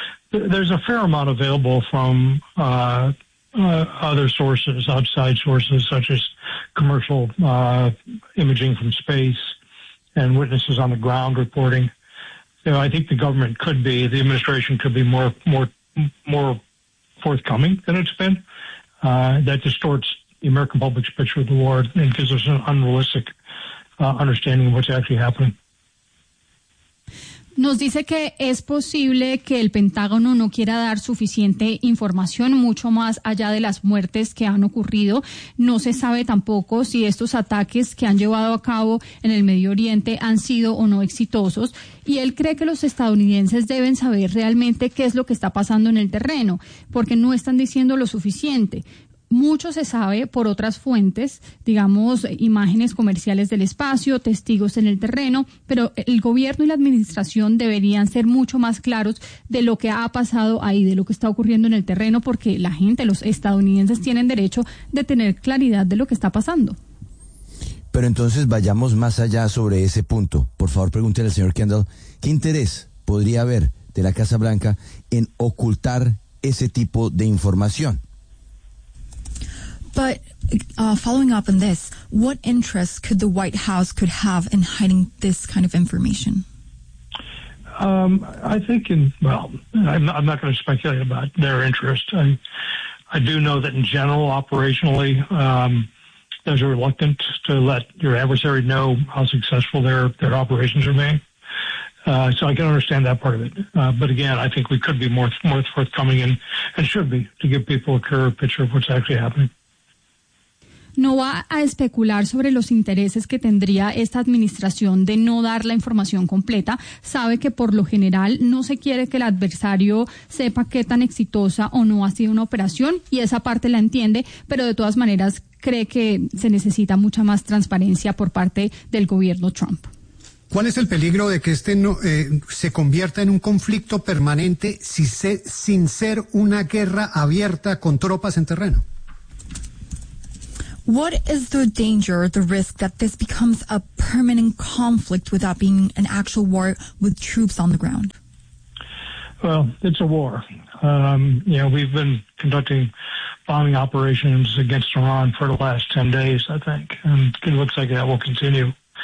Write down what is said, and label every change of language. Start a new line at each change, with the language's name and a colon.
English: There's a fair amount available from other sources, outside sources, such as commercial imaging from space and witnesses on the ground reporting. You know, I think the administration could be more forthcoming than it's been. That distorts the American public's picture of the war and gives us an unrealistic understanding of what's actually happening.
Spanish: Nos dice que es posible que el Pentágono no quiera dar suficiente información, mucho más allá de las muertes que han ocurrido. No se sabe tampoco si estos ataques que han llevado a cabo en el Medio Oriente han sido o no exitosos. Y él cree que los estadounidenses deben saber realmente qué es lo que está pasando en el terreno, porque no están diciendo lo suficiente. Mucho se sabe por otras fuentes, digamos, imágenes comerciales del espacio, testigos en el terreno, pero el gobierno y la administración deberían ser mucho más claros de lo que ha pasado ahí, de lo que está ocurriendo en el terreno, porque la gente, los estadounidenses, tienen derecho de tener claridad de lo que está pasando. Pero entonces vayamos más allá sobre ese punto. Por favor, pregúntele al señor Kendall, ¿qué interés podría haber de la Casa Blanca en ocultar ese tipo de información?
English: But following up on this, what interest could the White House could have in hiding this kind of information? I'm not going to speculate about their interest. I do know that in general, operationally, there's a reluctance to let your adversary know how successful their operations are being. So I can understand that part of it. But again, I think we could be more forthcoming and should be to give people a clearer picture of what's actually happening.
Spanish: No va a especular sobre los intereses que tendría esta administración de no dar la información completa. Sabe que por lo general no se quiere que el adversario sepa qué tan exitosa o no ha sido una operación, y esa parte la entiende, pero de todas maneras cree que se necesita mucha más transparencia por parte del gobierno Trump. ¿Cuál es el peligro de que este no, se convierta en un conflicto permanente sin ser una guerra abierta con tropas en terreno?
English: What is the danger, the risk that this becomes a permanent conflict without being an actual war with troops on the ground? Well, it's a war. You know, we've been conducting bombing operations against Iran for the last 10 days, I think, and it looks like that will continue.